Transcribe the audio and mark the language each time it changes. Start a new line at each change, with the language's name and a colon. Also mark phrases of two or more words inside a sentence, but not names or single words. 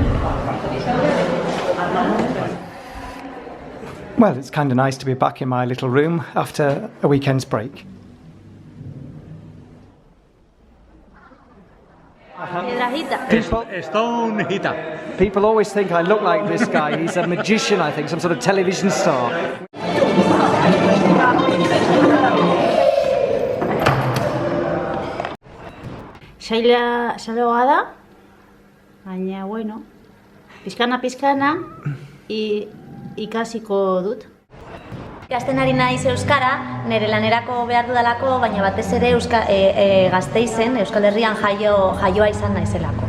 English: Well, it's kind of nice to be back in my little room after a weekend's break. People always think I look like this guy. He's a magician, I think, some sort of television star.
Basque: Sailoa da, baina, pizkana ikasiko dut. Ikasten ari naiz euskara, nire lanerako behar dudalako, baina batez ere Gasteizen, Euskal Herrian jaioa izan naizelako.